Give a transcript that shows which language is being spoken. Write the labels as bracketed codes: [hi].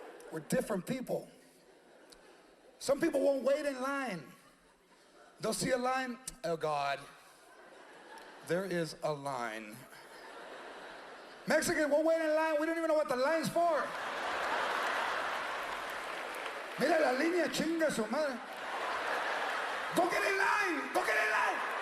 [en] We're different people. Some people won't wait in line. They'll see a line, oh God, there is a line. Mexican won't wait in line, we don't even know what the line's for. [es] Mira la línea, chinga su madre. [en] Go get in line, go get in line.